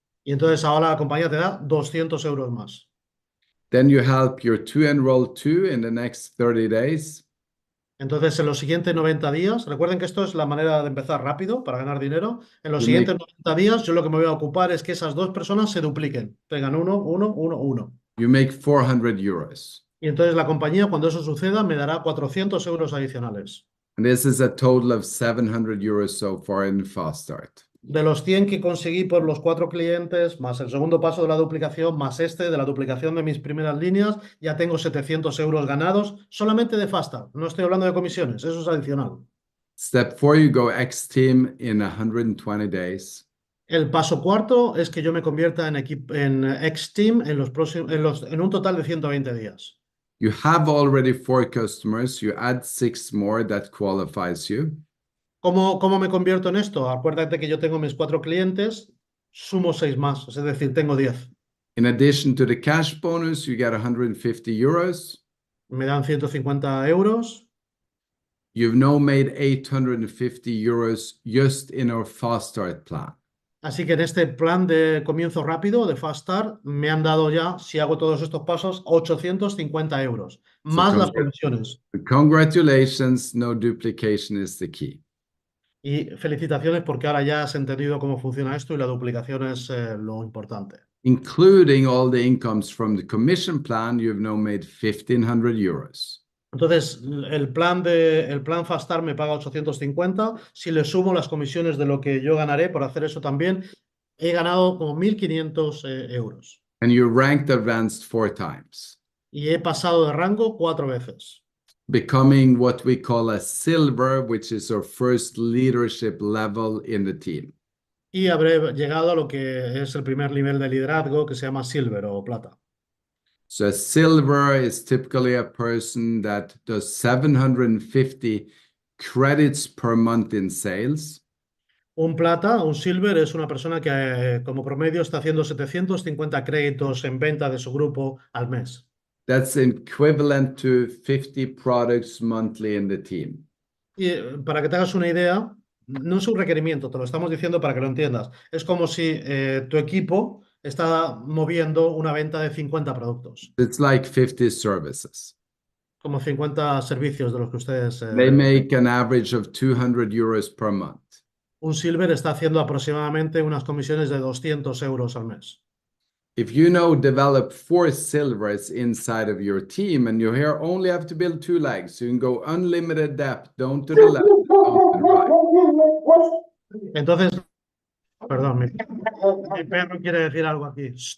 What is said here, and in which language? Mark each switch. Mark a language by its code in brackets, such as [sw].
[es] Y entonces ahora la compañía te da 200 euros más. [en] Then you help your 2 enroll 2 in the next 30 days. [es] Entonces, en los siguientes 90 días, recuerden que esto es la manera de empezar rápido para ganar dinero. En los [en] You [es] siguientes [en] make, [es] 90 días, yo lo que me voy a ocupar es que esas 2 personas se dupliquen. Tengan uno, uno, uno, uno. [en] you make €400. [es] Y entonces la compañía, cuando eso suceda, me dará 400 euros adicionales. [en] And this is a total of €700 so far in Fast Start. [es] De los 100 que conseguí por los 4 clientes, más el segundo paso de la duplicación, más este de la duplicación de mis primeras líneas, ya tengo 700 euros ganados solamente de Fasta. No estoy hablando de comisiones, eso es adicional. [en] Step 4, you go X-Team in 120 days. [es] El paso cuarto es que yo me convierta en X-Team en un total de 120 días. [en] You have already 4 customers. You add 6 more, that qualifies you. [es] ¿Cómo me convierto en esto? Acuérdate que yo tengo mis 4 clientes, sumo 6 más, es decir, tengo 10. [en] In addition to the cash bonus, you get €150. [es] Me dan 150 euros. [en] You've now made €850 just in our Fast Start plan. [es] Así que en este plan de comienzo rápido, de Fast Start, me han dado ya, si hago todos estos pasos, 850 euros, más las comisiones. [en] Congratulations, no duplication is the key. [es] Y felicitaciones porque ahora ya has entendido cómo funciona esto y la duplicación es lo importante. [en] Including all the incomes from the commission plan, you've now made €1,500. [es] Entonces, el plan Fast Start me paga 850. Si le sumo las comisiones de lo que yo ganaré por hacer eso también, he ganado como 1.500 euros. [en] And you ranked advanced 4 times. [es] Y he pasado de rango 4 veces. [en] becoming what we call a silver, which is our first leadership level in the team. [es] Y habré llegado a lo que es el primer nivel de liderazgo, que se llama Silver o Plata. [en] So a silver is typically a person that does 750 credits per month in sales. [es] Un Plata, un Silver, es una persona que como promedio está haciendo 750 créditos en venta de su grupo al mes. [en] That's equivalent to 50 products monthly in the team. [es] Y para que te hagas una idea, no es un requerimiento, te lo estamos diciendo para que lo entiendas. Es como si tu equipo está moviendo una venta de 50 productos, [en] It's like 50 services. [es] como 50 servicios de los que ustedes... [en] They make an average of 200 euros per month. [es] Un Silver está haciendo aproximadamente unas comisiones de 200 euros al mes. [en] If you develop 4 silvers inside of your team and you here only have to build 2 legs, you can go unlimited depth, don't to the left, don't to the right. [es] Entonces, perdón, mi perro quiere decir algo aquí.